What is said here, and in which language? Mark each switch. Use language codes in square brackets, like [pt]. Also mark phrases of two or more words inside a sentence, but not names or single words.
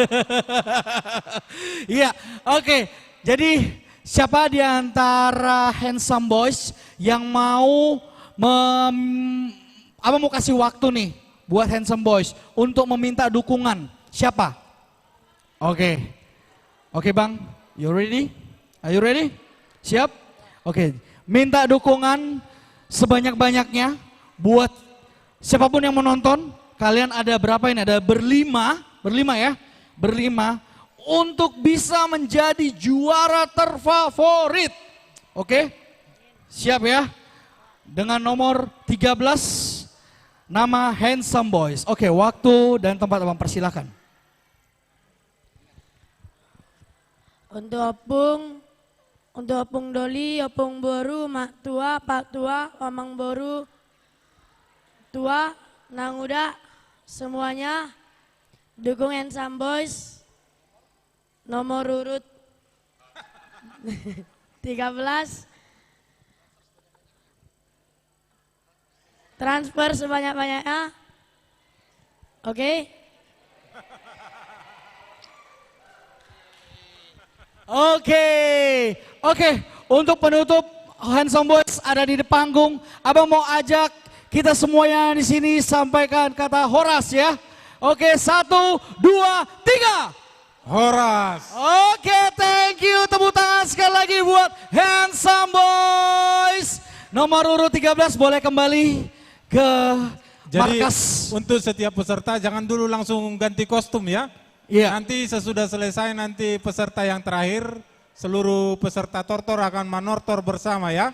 [id] Iya, oke. Jadi siapa di antara handsome boys yang mau mau kasih waktu nih buat handsome boys untuk meminta dukungan? Siapa? Oke. Oke Bang, [en] you ready? Are you ready? [id] Siap? Oke, minta dukungan sebanyak-banyaknya buat siapapun yang menonton. Kalian ada berapa ini? Ada berlima ya? Berlima untuk bisa menjadi juara terfavorit. Oke? Siap ya? Dengan nomor 13, nama Handsome Boys. Oke, waktu dan tempat Abang persilakan. [bbc] Untuk opung doli, opung boru, mak tua, pak tua, omang boru, tua, nang uda, [id] semuanya dukung Handsome Boys. Nomor urut 13. Transfer sebanyak-banyaknya. Oke. Oke, untuk penutup Handsome Boys ada di panggung. Abang mau ajak kita semua yang di sini sampaikan kata Horas ya. Oke, 1, 2, 3. Horas. Oke, [en] thank you. [id] Tepuk tangan sekali lagi buat Handsome Boys. Nomor urut 13 boleh kembali ke markas. Untuk setiap peserta jangan dulu langsung ganti kostum ya. Iya. Nanti sesudah selesai nanti peserta yang terakhir seluruh peserta tortor akan manortor bersama ya.